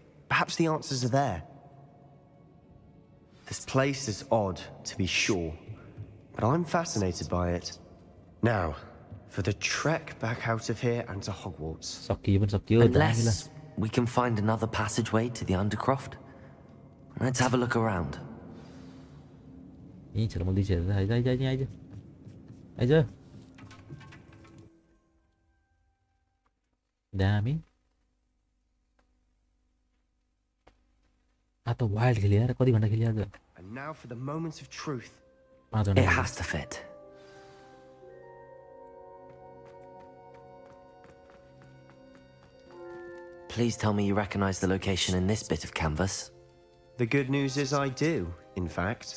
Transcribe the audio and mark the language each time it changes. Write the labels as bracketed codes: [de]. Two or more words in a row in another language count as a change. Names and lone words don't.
[en] Perhaps the answers are there. This place is odd, to be sure, but I'm fascinated by it. Now, for the trek back out of here and to Hogwarts. Unless we can find another passageway to the Undercroft. Let's have a look around. [id] Ini cara mau dicer, aja. Dami. [hi] Atau wild खेली यार, कौन घंटा खेली यार? [en] And now for the moments of truth. It has to fit. Please tell me you recognize the location in this bit of canvas. The good news is I do, in fact.